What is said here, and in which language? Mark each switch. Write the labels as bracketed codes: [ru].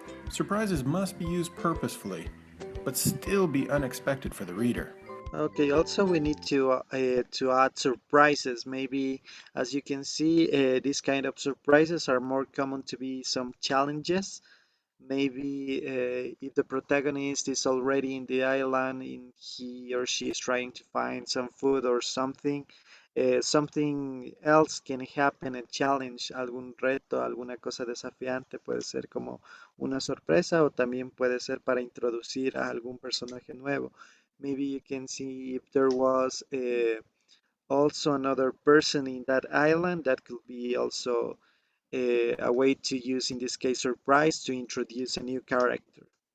[en] Surprises must be used purposefully, but still be unexpected for the reader. Okay, also we need to add surprises. Maybe as you can see, these kind of surprises are more common to be some challenges. Maybe if the protagonist is already in the island and he or she is trying to find some food or something, something else can happen, a challenge, [es] algún reto, alguna cosa desafiante, puede ser como una sorpresa o también puede ser para introducir a algún personaje nuevo. [en] Maybe you can see if there was also another person in that island that could be also a way to use, in this case, surprise to introduce a new character.